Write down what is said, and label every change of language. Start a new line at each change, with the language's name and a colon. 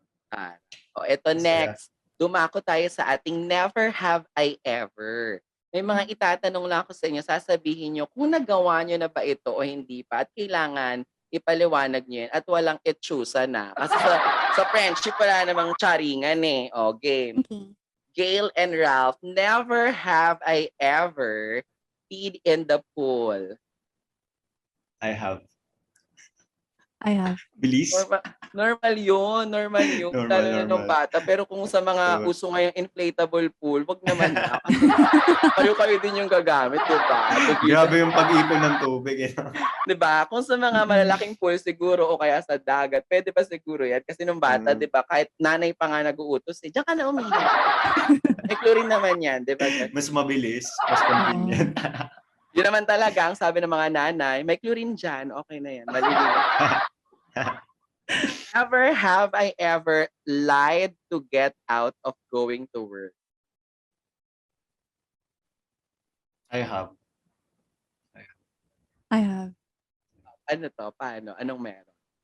Filipino: Ah, o eto Masaya. next, dumako tayo sa ating
English: never have I ever.
Filipino: May mga itatanong lang ako sa inyo, sasabihin niyo kung nagawa niyo na ba ito o hindi pa, at kailangan ipaliwanag niyo yan at walang etsusa na. Kasi sa friendship wala namang charingan eh. O, game.
English: Okay. Gail and Ralph, never have I ever peed in the pool. I have. I have.
Filipino: Bilis. Normal yun, Normal, lalo na nung normal. bata. Pero kung sa mga Diba? uso ngayong inflatable pool, wag naman na. Kayo din yung gagamit, di ba? Grabe yung pag-ipon ng tubig. Eh. Di ba? Kung sa mga malalaking pool siguro o kaya sa dagat, pwede pa siguro yan. Kasi nung bata, di ba, kahit nanay pa nga nag-uutos, diyan ka na umihi. May chlorine naman yan, di ba? Mas mabilis, mas convenient. Yun naman talaga, ang sabi ng mga nanay, may chlorine dyan, okay na yan, malilinis.
English: Never have I ever lied to get out of going to work. I have. I have.
Filipino: Ano to? Paano? Anong meron?